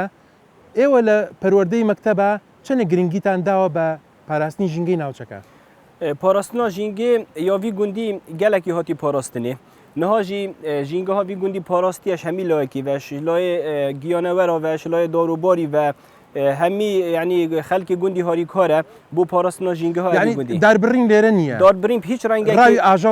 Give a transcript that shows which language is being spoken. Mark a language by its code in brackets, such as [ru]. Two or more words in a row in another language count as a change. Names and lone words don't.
[ckb] ئێوە لە پەروەردەی مەکتەبە چەندێک گرنگیتان داوە بە پاراستنی ژینگەی ناوچەکە؟ [ku] پاراستنا ژینگێ یاوی گوندی gelekî hatî parastinê. Niha jî jîngeha vî gundî parastiyeş hemî layekî ve ji layê giyanewera ve ji layê darobarî ve hemî yanî xelkê gundî harîkar e bû parastina jîngeha evî gundî. Darbirîn lêre niye? Darbirîn hiç rengekî rawî ajal